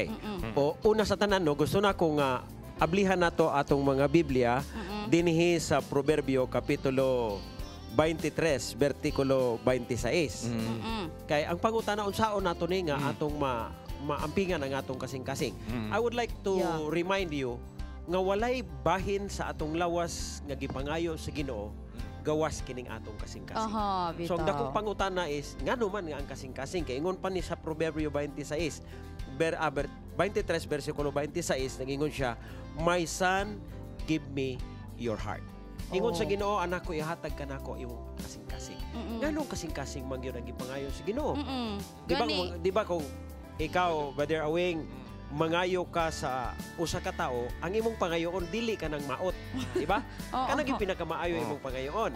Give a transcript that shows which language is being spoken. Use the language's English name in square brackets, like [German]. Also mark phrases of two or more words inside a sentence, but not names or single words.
[Cebuano] O una sa tanan no, gusto na ko nga ablihan nato atong mga Biblia dinhi sa Proverbio kapitulo 23 versikulo 26. Kay ang pangutana unsaon nato ni nga atong maampingan ang atong kasing-kasing. [English] I would like to remind you [Cebuano] nga walay bahin sa atong lawas nga gipangayo sa Ginoo gawas kining atong kasing-kasing. So ang dakong pangutana is ngano man nga ang kasing-kasing kay ingon pa ni sa Proverbio 26 23 versikulo 26 nagingon siya, [English] "My son, give me your heart." [Cebuano] Ingon sa Ginoo, anak ko ihatag ka nako imong kasing-kasing. Nganong kasing-kasing man gyud ang gipangayo sa Ginoo? Di ba kung ikaw, Brother Awing, mangayo ka sa usa ka tao, ang imong pangayoon dili ka nang maot, di ba? Kanang yung pinakamaayo imong pangayoon.